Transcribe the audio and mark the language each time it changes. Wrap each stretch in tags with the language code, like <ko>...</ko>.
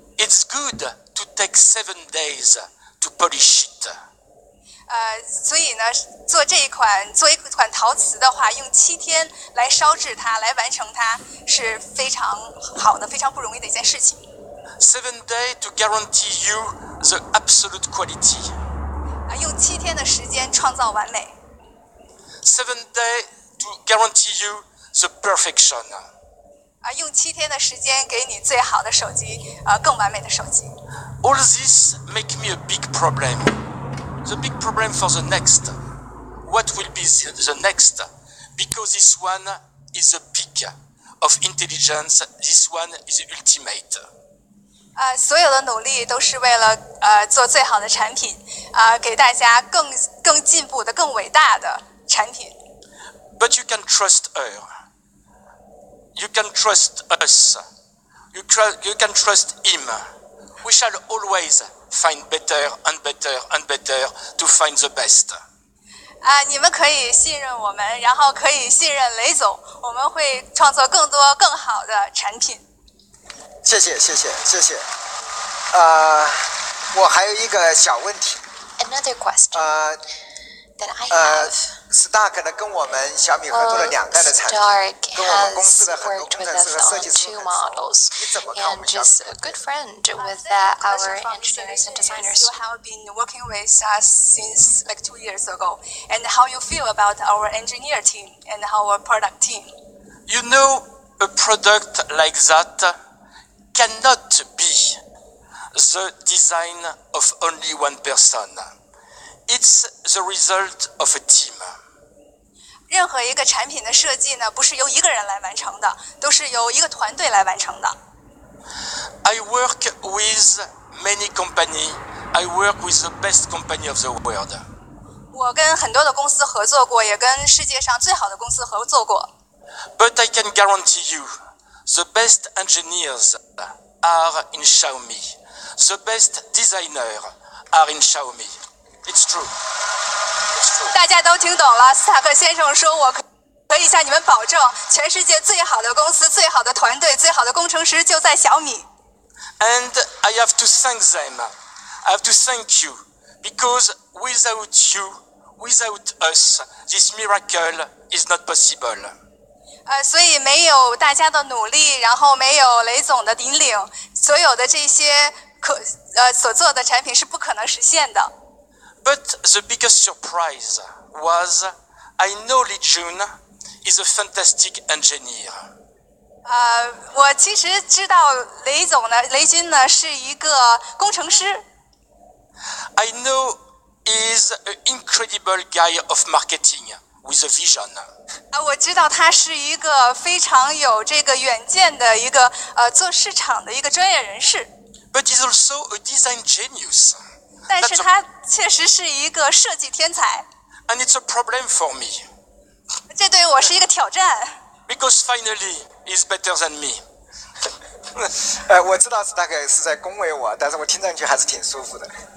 <en>It's good to take 7 days to polish it.</en> <zh>所以呢，做一款陶瓷的话，用7天来烧制它，来完成它，是非常好的、非常不容易的一件事情。</zh> <en>7 days to guarantee you the absolute quality.</en> <zh>用7天的时间创造完美。</zh> <en>7 days to guarantee you the perfection.</en> <zh>用7天的时间给你最好的手机，更完美的手机。</zh> <en>All this make me a big problem. The big problem for the next. What will be the next? Because this one is the peak of intelligence. This one is the ultimate.</en> <zh>所有的努力都是为了做最好的产品，给大家更进步的、更伟大的产品。</zh> <en>But you can trust her. You can trust us. You can trust him. We shall always find better and better and better to find the best.</en> <zh>你们可以信任我们，然后可以信任雷总，我们会创作更多更好的产品。谢谢。我还有一个小问题。</zh> <en>Another question that I have.</en> <zh>Stark 呢跟我们小米合作了2代的产品，跟我们公司的很多工程师和设计师很熟。你怎么看我们小米？</zh> <en>And just a good friend with our engineers and designers. You have been working with us since like 2 years ago, and how you feel about our engineer team and our product team? You know, a product like that cannot be the design of only one person. It's the result of a team.</en> <zh>任何一个产品的设计呢，不是由一个人来完成的，都是由一个团队来完成的。</zh> <en>I work with many companies. I work with the best company of the world.</en> <zh>我跟很多的公司合作过，也跟世界上最好的公司合作过。</zh> <en>But I can guarantee you, the best engineers are in Xiaomi. The best designers are in Xiaomi. It's true.</en> <zh>大家都听懂了，斯塔克先生说：“我可以向你们保证，全世界最好的公司、最好的团队、最好的工程师就在小米。”</zh> <en>And I have to thank them. I have to thank you because without you, without us, this miracle is not possible.</en> <zh>所以没有大家的努力，然后没有雷总的引领，所有的这些所做的产品是不可能实现的。</zh> <en>But the biggest surprise was I know Li Jun is a fantastic engineer.</en> <zh>我其实知道雷军呢是一个工程师。</zh> <en>I know he's an incredible guy of marketing with a vision.</en> <zh>我知道他是一个非常有这个远见的一个做市场的一个专业人士。</zh> <en>But he's also a design genius.</en> <zh>但是他确实是一个设计天才。</zh> <en>And it's a problem for me.</en> <zh>这对我是一个挑战。</zh> <en>Because finally, he's better than me.</en> <zh>我知道斯大概是在恭维我，但是我听上去还是挺舒服的。</zh>